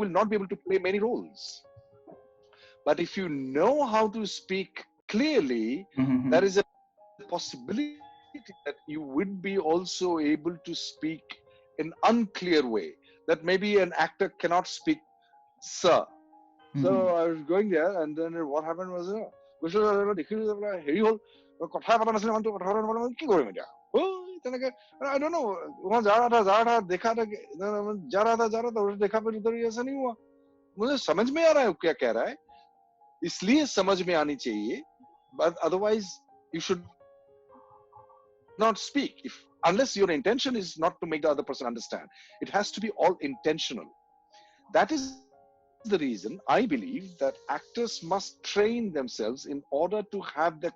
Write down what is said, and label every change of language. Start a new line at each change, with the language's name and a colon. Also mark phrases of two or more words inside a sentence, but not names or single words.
English: not be able to play many roles. But if you know how to speak clearly, there Mm-hmm. is a possibility that you would be also able to speak in unclear way. That maybe an actor cannot speak sir. So Mm-hmm. I was going there, and then what happened was,
Assamese: হেৰি হ'ল কথা পতা নাছিলে মানুহটো কথা পতা নাছিলে কি কৰিম এতিয়া তেনেকে
English: I don't know
Hindi: वहाँ जा रहा था देखा था जा रहा था और देखा फिर उधर ऐसा नहीं हुआ मुझे समझ में आ रहा है वो क्या कह रहा है इसलिए समझ में आनी चाहिए
English: but otherwise you should not speak if unless your intention is not to make the other person understand. It has to be all intentional. That is the reason I believe that actors must train themselves in order to have the clarity of speech.